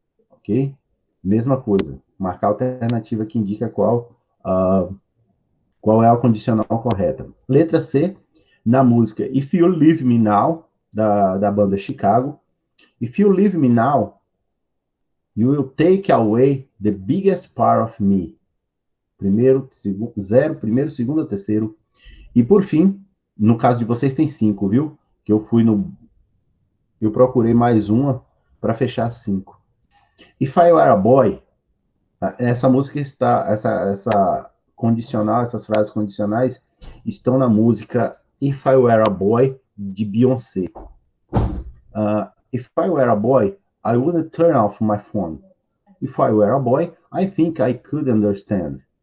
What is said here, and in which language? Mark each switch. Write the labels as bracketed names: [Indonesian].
[Portuguese] Ok? Mesma coisa. Marcar a alternativa que indica qual é a condicional correta. Letra C. Na música If You Leave Me Now, da banda Chicago. [English] If you leave me now, you will take away the biggest part of me. [Portuguese] Primeiro, segundo, terceiro. E por fim, no caso de vocês tem 5, viu? Que eu procurei mais uma para fechar 5. If I Were a Boy, essa música está, essa condicional, essas frases condicionais estão na música If I Were a Boy, de Beyoncé. [English] If I were a boy, I wouldn't turn off my phone. If I were a boy, I think I could understand.